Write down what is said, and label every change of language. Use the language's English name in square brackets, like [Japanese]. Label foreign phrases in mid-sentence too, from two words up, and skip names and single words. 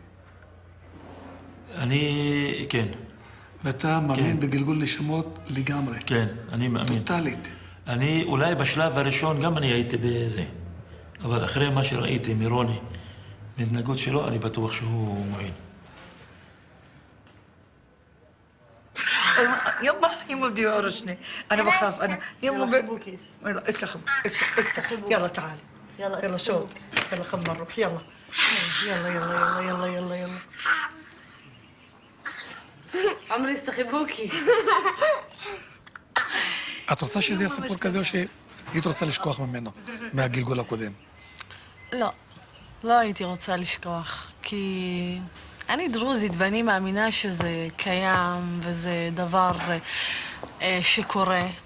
[Hebrew] אני, כן. ואתה מאמין בגלגול נשמות לגמרי? כן, אני מאמין. טוטלית. אני, אולי בשלב הראשון גם אני הייתי בזה. אבל אחרי מה שראיתי מרוני, מהתנהגות שלו, אני בטוח שהוא מועין. [Arabic] يما يما بدي يقرصني انا بخاف انا يما يلا اسحب يلا تعالي يلا شوق يلا خلنا نروح يلا يلا يلا يلا يلا يلا عمري استخبوكي. [Hebrew] את רוצה שזה יהיה סיפור כזה או שהיית רוצה לשכוח ממנו, מהגלגול הקודם? לא, לא הייתי רוצה לשכוח, כי אני דרוזית ואני מאמינה שזה קיים וזה דבר שקורה.